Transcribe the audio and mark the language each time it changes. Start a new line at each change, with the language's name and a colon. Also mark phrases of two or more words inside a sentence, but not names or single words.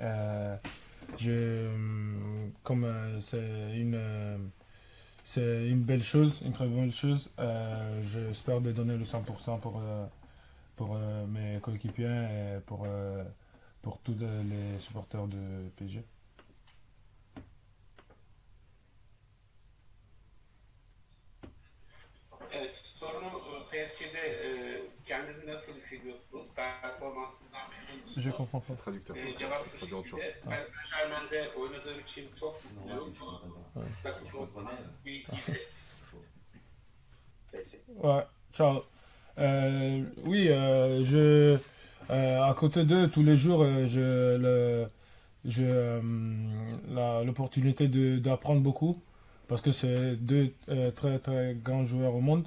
French: Comme c'est une belle chose, une très bonne chose. J'espère de donner le 100% pour mes coéquipiers et pour tous les supporters de PSG.
Turkish: Evet, sorunu PSG'de kendini nasıl hissediyorsun? Performansından memnun musun?
French: Je comprends pas. Traducteur.
Turkish: Cevap şu şekilde. Paris Saint-Germain'de oynadığım için çok mutluyum. Takımın bir
French: Ouais, ciao. Oui, à côté d'eux, tous les jours, l'opportunité d'apprendre beaucoup parce que c'est deux très très grands joueurs au monde.